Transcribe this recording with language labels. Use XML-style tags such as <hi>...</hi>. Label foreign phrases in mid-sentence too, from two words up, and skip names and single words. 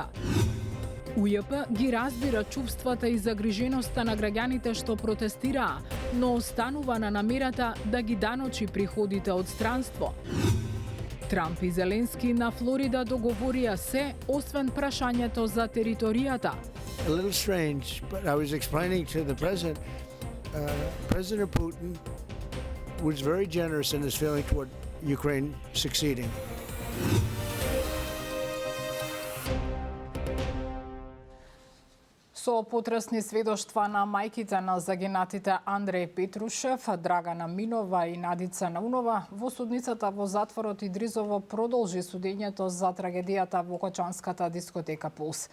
<mk>УЈП ги разбира чувствата и загриженоста на граѓаните што протестираа, но останува на намерата да ги даночи приходите од странство. Трамп и Зеленски на Флорида договорија се, освен прашањето за територијата.</mk> <en>A little strange, but I was explaining to the president, President Putin was very generous in his feeling toward Ukraine succeeding.</en> <mk>Со потресни сведоштва на мајките на загинатите Андреј Петрушев, Драгана Минова и Надица Наунова, во судницата во затворот Идризово продолжи судењето за трагедијата во кочанската дискотека Пулс.</mk>